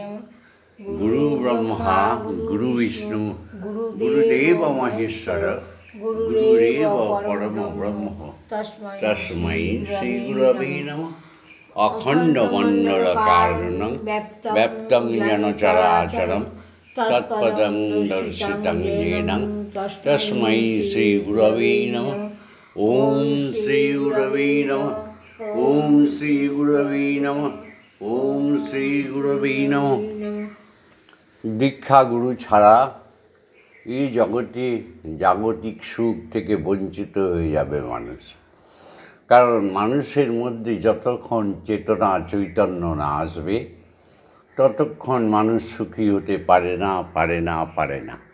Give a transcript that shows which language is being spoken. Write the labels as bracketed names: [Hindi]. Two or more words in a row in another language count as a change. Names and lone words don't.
[Sanskrit] গুরু ব্রহ্মা গুরু বিষ্ণু গুরুদেব মহেশ্বর গুরুরেব পরম ব্রহ্ম তস্मै শ্রীগুরবে নমঃ। অখণ্ড মণ্ডলকারণং ব্যপ্তং যেন চরাচরম তৎপদং দর্শিতং येन তস্मै শ্রীগুরবে নমঃ। ওম শ্রীগুরবে নমঃ। ওম শ্রীগুরবে নমঃ। ওম শ্রীগুরবে নমঃ। [Bangla] দীক্ষাগুরু ছাড়া এই জগতে জাগতিক সুখ থেকে বঞ্চিত হয়ে যাবে মানুষ। কারণ মানুষের মধ্যে যতক্ষণ চেতনা চৈতন্য না আসবে, ততক্ষণ মানুষ সুখী হতে পারে না।